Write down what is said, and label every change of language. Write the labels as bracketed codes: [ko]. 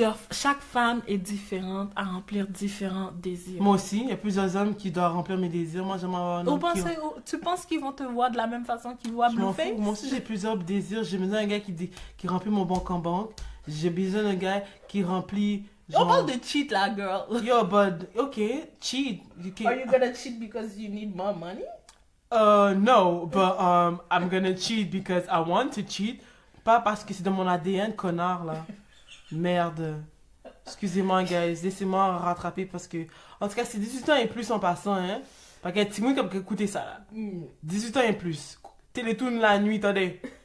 [fr] Chaque femme est différente à remplir différents désirs. Moi aussi, il y a plusieurs hommes qui doivent remplir mes désirs. Moi, j'aimerais avoir un homme tu penses qu'ils vont te voir de la même façon qu'ils voient Blueface? Moi aussi, j'ai plusieurs désirs. J'ai besoin d'un gars qui remplit mon banque en banque. J'ai besoin d'un gars qui remplit... On parle de cheat, là, girl. [en] Yo, but, okay, cheat. Are you gonna cheat because you need more money? No, but I'm gonna cheat because I want to cheat. [fr] Pas parce que c'est dans mon ADN, connard, là. Merde. Excusez-moi, guys. Laissez-moi rattraper parce que... En tout cas, c'est 18 ans et plus en passant, hein. Parce que Timon, comme écoutez ça, là. 18 ans et plus. Télétoon la nuit, attendez.